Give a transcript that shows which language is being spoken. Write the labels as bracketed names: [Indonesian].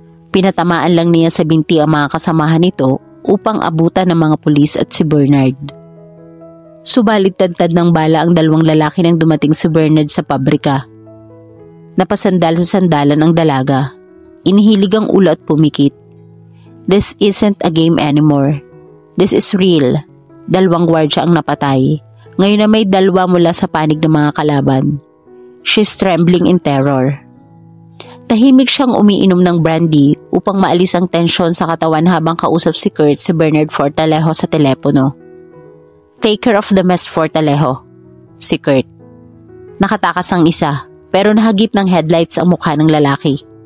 [Filipino] Pinatamaan lang niya sa binti ang mga kasamahan nito upang abutan ng mga pulis at si Bernard. Subalit tadtad ng bala ang dalawang lalaki nang dumating si Bernard sa pabrika. Napasandal sa sandalan ang dalaga. Inihilig ang ulo at pumikit. [English] This isn't a game anymore. This is real. [Filipino] 2 gwardya ang napatay. Ngayon na may 2 mula sa panig ng mga kalaban. [English] She's trembling in terror. [Filipino] Tahimik siyang umiinom ng brandy upang maalis ang tensyon sa katawan habang kausap si Kurt si Bernard Fortalejo sa telepono. [English] Take care of the mess, [Filipino] Fortalejo. Si Kurt. Nakatakas ang isa pero nahagip ng headlights ang mukha ng lalaki.